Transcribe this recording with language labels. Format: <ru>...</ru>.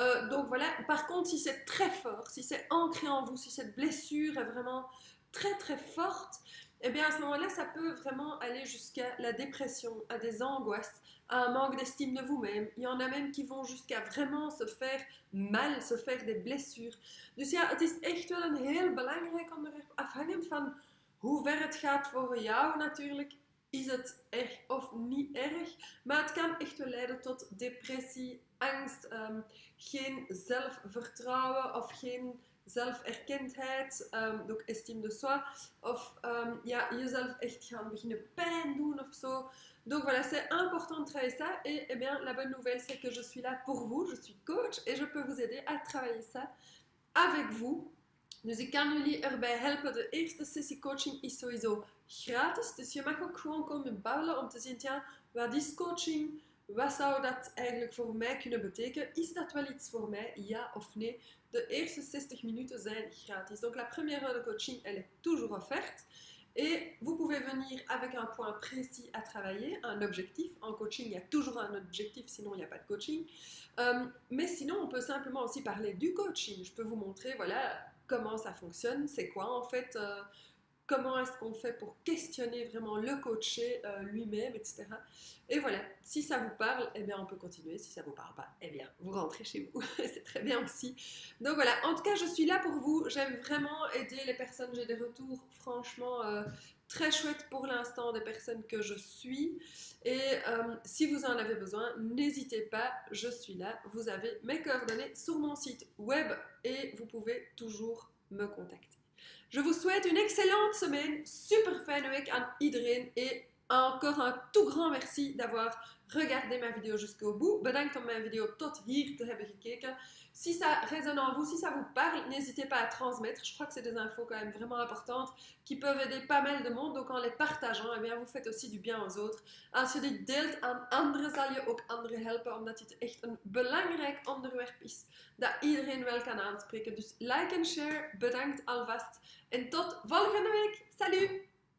<fr>Donc voilà, par contre, si c'est très fort, si c'est ancré en vous, si cette blessure est vraiment très très forte, à ce moment-là, ça peut vraiment aller jusqu'à la dépression, à des angoisses, à un manque d'estime de vous-même. Il y en a même qui vont jusqu'à vraiment se faire mal, se faire des blessures.</fr> <nl>Dus ja, het is echt wel een heel belangrijk onderwerp, afhankelijk van hoe ver het gaat voor jou natuurlijk. Is het erg of niet erg, maar het kan echt wel leiden tot depressie, angst, geen zelfvertrouwen of geen zelferkendheid,</nl> <fr>donc estime de soi,</fr> <nl>of jezelf echt gaan beginnen pijn doen of zo.</nl> <fr>Donc voilà, c'est important de travailler ça et la bonne nouvelle c'est que je suis là pour vous, je suis coach et je peux vous aider à travailler ça avec vous.</fr> <nl>Dus ik kan jullie erbij helpen. De eerste sessie coaching is sowieso gratis. Dus je mag ook gewoon komen babbelen om te zien, wat is coaching? Wat zou dat eigenlijk voor mij kunnen betekenen? Is dat wel iets voor mij? Ja of nee? De eerste 60 minuten zijn gratis.</nl> <fr>Donc la première heure de coaching, elle est toujours offerte. Et vous pouvez venir avec un point précis à travailler, un objectif. En coaching, il y a toujours un objectif, sinon il n'y a pas de coaching. Mais sinon, on peut simplement aussi parler du coaching. Je peux vous montrer, comment ça fonctionne, c'est quoi en fait, comment est-ce qu'on fait pour questionner vraiment le coaché lui-même, etc. Et voilà, si ça vous parle, on peut continuer. Si ça ne vous parle pas, vous rentrez chez vous. C'est très bien aussi. Donc voilà, en tout cas, je suis là pour vous. J'aime vraiment aider les personnes. J'ai des retours franchement très chouette pour l'instant des personnes que je suis. Et si vous en avez besoin, n'hésitez pas, je suis là. Vous avez mes coordonnées sur mon site web et vous pouvez toujours me contacter. Je vous souhaite une excellente semaine,</fr> <nl>super fijne week aan iedereen</nl> <fr>et encore un tout grand merci d'avoir regardé ma vidéo jusqu'au bout.</fr> <nl>Bedankt om mijn video tot hier te hebben gekeken.</nl> <fr>Si ça résonne en vous, si ça vous parle, n'hésitez pas à transmettre. Je crois que c'est des infos quand même vraiment importantes qui peuvent aider pas mal de monde. Donc en les partageant, eh bien, vous faites aussi du bien aux autres.</fr> <nl>Als je dit deelt aan anderen, zal je ook anderen helpen, omdat dit echt een belangrijk onderwerp is dat iedereen wel kan aanspreken. Dus like en share, bedankt alvast en tot volgende week. Salut!</nl>